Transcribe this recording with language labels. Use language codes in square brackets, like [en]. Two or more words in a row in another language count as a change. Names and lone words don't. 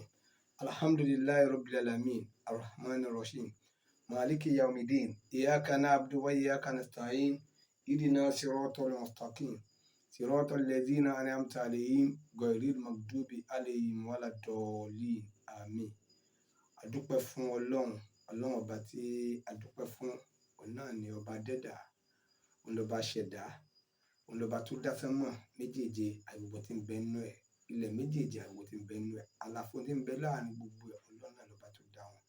[ar] الحمد لله رب العالمين الرحمن الرحيم مالك يوم الدين إياك نعبد وإياك نستعين اهدنا الصراط المستقيم صراط الذين أنعمت عليهم غير المغضوب عليهم ولا الضالين آمين. [yo] Adúpẹ́ fún Ọlọ́run ọba tí adúpẹ́ fún òun náà ni ọba dẹ́dà, òun lọba ṣẹ̀dá, òun lọba tó dá sánmọ̀ méjèèje àgbègbè tí ń bẹ nínú ẹ̀, ilẹ̀ méjèèje àgbègbè tí ń bẹ nínú ẹ̀, àlàfo tí ń bẹ láàrin gbogbo ẹ̀, Ọlọ́run náà lọba tó dá wọn.